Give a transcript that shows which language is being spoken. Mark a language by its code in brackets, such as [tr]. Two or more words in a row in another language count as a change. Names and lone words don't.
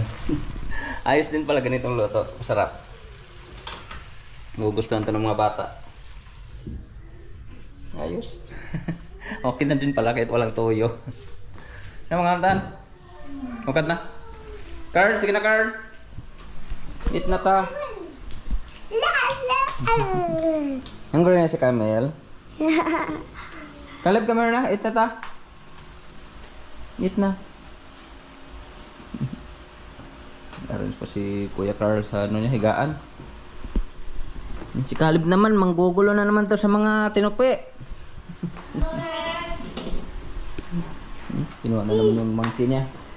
[tl] Ayos din pala ganitong luto. Masarap. Gugustuhan ito ng mga bata. Ayos. Okay na din pala kahit walang toyo. Ano mga kantan? Okay na? Carl, sige na Carl. Eat na ta. Hungry na si Camel. Caleb, [en] come here [tl] na. Eat na ta. Eat na. Naroon pa si Kuya Carl sa higaan. Si Caleb naman, manggugulo na naman to sa mga tinupi. Kinuha na naman yung monkey niya.